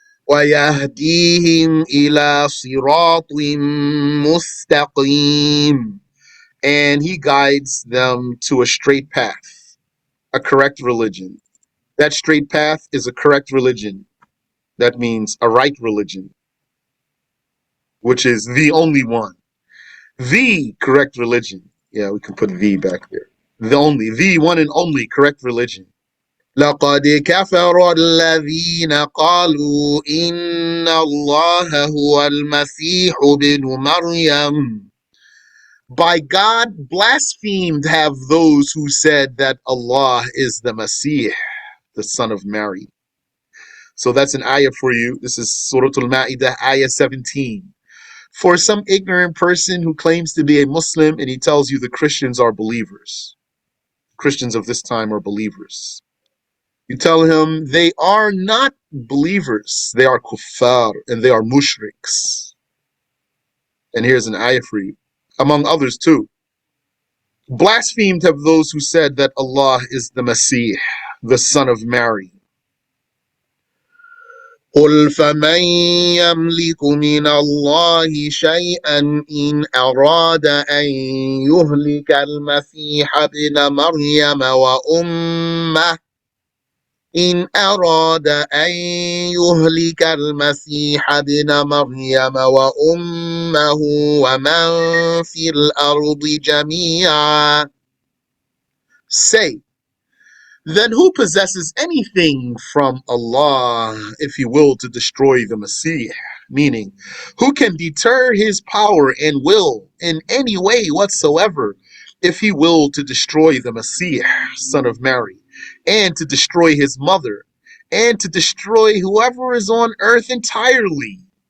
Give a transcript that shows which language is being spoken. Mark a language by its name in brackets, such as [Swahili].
[Arabic] وَيَهْدِيهِمْ إِلَى صِرَاطٍ مُسْتَقِيمٍ, [English] and he guides them to a straight path, a correct religion. That straight path is a correct religion. That means a right religion, which is the only one. The correct religion. Yeah, we can put the back there. The one and only correct religion. [Arabic] لقد كفر الذين قالوا إن الله هو المسيح ابن مريم. [English] By God, blasphemed have those who said that Allah is the Masih, the son of Mary. So that's an ayah for you. This is Surat Maa'idah, ayah 17. For some ignorant person who claims to be a Muslim and he tells you the Christians are believers. Christians of this time are believers. You tell him they are not believers. They are kuffar and they are mushriks. And here's an ayah for you, among others too. Blasphemed have those who said that Allah is the Masih, the son of Mary. [Arabic] قل فمن يملك من الله شيئا إن أراد أن يهلك المسيح ابن مريم وأمه إن أراد أن يهلك المسيح ابن مريم وأمه ومن في الأرض جميعا. [English] Say, then who possesses anything from Allah if he will to destroy the Messiah? Meaning, who can deter his power and will in any way whatsoever if he will to destroy the Messiah, son of Mary, and to destroy his mother, and to destroy whoever is on earth entirely?